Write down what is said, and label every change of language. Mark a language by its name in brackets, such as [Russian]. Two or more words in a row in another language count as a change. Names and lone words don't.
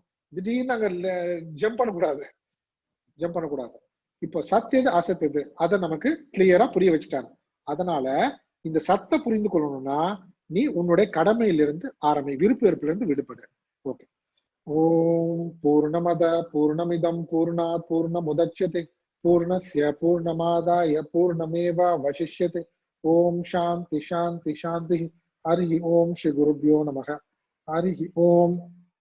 [Tamil] திடீர்னு அங்க ஜம்ப் பண்ணக்கூடாது, ஜம்ப் பண்ணக்கூடாது. இப்போ சத்து எது அசத்து எது அதை நமக்கு கிளியரா புரிய வச்சுட்டாங்க. அதனால இந்த சத்தை புரிந்து கொள்ளணும்னா நீ உன்னுடைய கடமையிலிருந்து ஆரம்பி, விருப்பு வெறுப்புல இருந்து விடுபடு. [Sanskrit] ஓகே. ओम् पूर्णमद पूर्णमिदम् पूर्णात् पूर्णमुदच्यते पूर्णस्य पूर्णमादाय पूर्णमेवावशिष्यते. ओम् शान्ति शान्ति शान्ति. हरि ओम् श्री गुरुभ्यो नमः. हरि ओम्.